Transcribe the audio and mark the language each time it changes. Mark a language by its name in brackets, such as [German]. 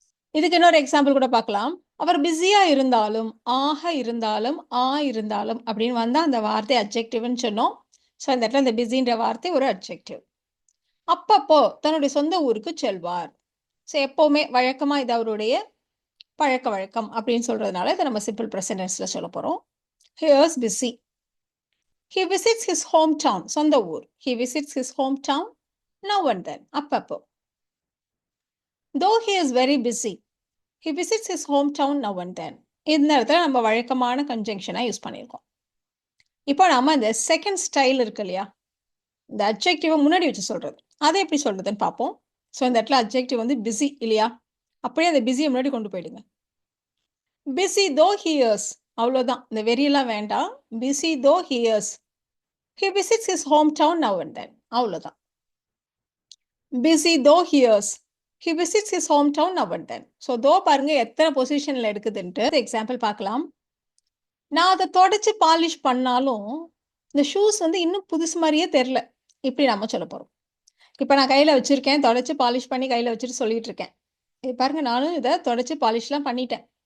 [Tamil] இதுக்கு இன்னொரு எக்ஸாம்பிள் கூட பார்க்கலாம். அவர் பிஸியா இருந்தாலும், இருந்தாலும், இருந்தாலும் அப்படின்னு வந்தா அந்த வார்த்தை அட்ஜெக்டிவ்னு சொன்னோம். ஸோ இந்த இடத்துல இந்த பிஸின்ற வார்த்தை ஒரு அட்ஜெக்டிவ். அப்பப்போ தன்னுடைய சொந்த ஊருக்கு செல்வார். ஸோ எப்பவுமே வழக்கமா இது அவருடைய பழக்க வழக்கம் அப்படின்னு சொல்றதுனால இதை நம்ம சிம்பிள் ப்ரெசன்ட் டென்ஸ்ல சொல்ல போறோம். [English] He is busy. He visits his hometown. [Tamil] சொந்த ஊர். [English] He visits his hometown now and then. [Tamil] அப்பப்போ. [English] Though he is very busy, he visits his hometown now and then. [Tamil] இந்த இடத்துல நம்ம வழக்கமான கன்ஜங்ஷனா யூஸ் பண்ணியிருக்கோம். இப்போ நாம இந்த செகண்ட் ஸ்டைல் இருக்கு இல்லையா? இந்த அட்ஜெக்டிவை முன்னாடி வச்சு சொல்றது. அதை எப்படி சொல்றதுன்னு பார்ப்போம். ஸோ இந்த இடத்துல அட்ஜெக்டிவ் வந்து பிஸி இல்லையா? அப்படியே அந்த பிஸியை முன்னாடி கொண்டு போயிடுங்க. [English] Busy though he is. [Tamil] அவ்வளோதான். இந்த வெறியெல்லாம் வேண்டாம். [English] Busy though he is, he visits his hometown now and then. [Tamil] அவ்வளோதான். [English] Busy though he is, he visits his hometown now and then. [Tamil] So தோ பாருங்க எத்தனை பொசிஷன்ல எடுக்குதுன்ட்டு எக்ஸாம்பிள் பார்க்கலாம். நான் அதை தொடச்சு பாலிஷ் பண்ணாலும் இந்த ஷூஸ் வந்து இன்னும் புதுசு மாதிரியே தெரில. இப்படி நம்ம சொல்ல போறோம். இப்போ நான் கையில வச்சிருக்கேன், தொடச்சு பாலிஷ் பண்ணி கையில வச்சுட்டு சொல்லிட்டு இருக்கேன். இது பாருங்க, நானும் இதை தொடச்சு பாலிஷ்லாம் பண்ணிட்டேன்.